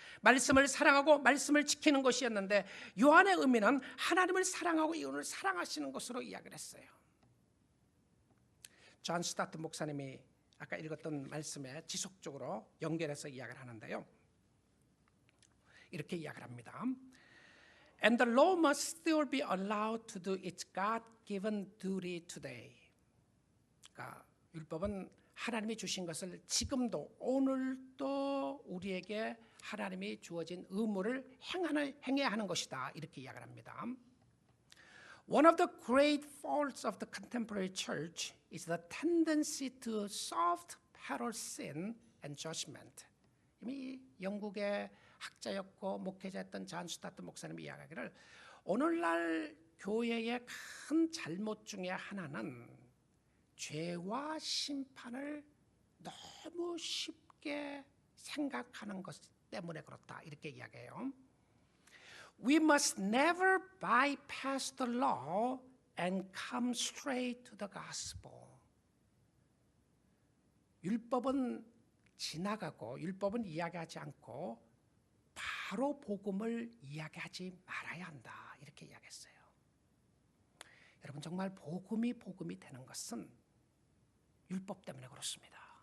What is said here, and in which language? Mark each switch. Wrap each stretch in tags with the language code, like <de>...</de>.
<ko>말씀을 사랑하고 말씀을 지키는 것이었는데, 요한의 의미는 하나님을 사랑하고 이웃을 사랑하시는 것으로 이야기를 했어요. 존 스타트 목사님이 아까 읽었던 말씀에 지속적으로 연결해서 이야기를 하는데요, 이렇게 이야기를 합니다.</ko> <en>And the law must still be allowed to do its God-given duty today.</en> <ko>그러니까 율법은 하나님이 주신 것을 지금도, 오늘도 우리에게 하나님이 주어진 의무를 행해야 하는 것이다, 이렇게 이야기를 합니다.</ko> <en>One of the great faults of the contemporary church is the tendency to soft pedal sin and judgment.</en> <ko>이미 영국의 학자였고 목회자였던 존 스타트 목사님이 이야기하기를, 오늘날 교회의 큰 잘못 중에 하나는 죄와 심판을 너무 쉽게 생각하는 것 때문에 그렇다, 이렇게 이야기해요.</ko> <en>We must never bypass the law and come straight to the gospel.</en> <ko>율법은 지나가고 율법은 이야기하지 않고 바로 복음을 이야기하지 말아야 한다, 이렇게 이야기했어요. 여러분, 정말 복음이 되는 것은 율법 때문에 그렇습니다.</ko>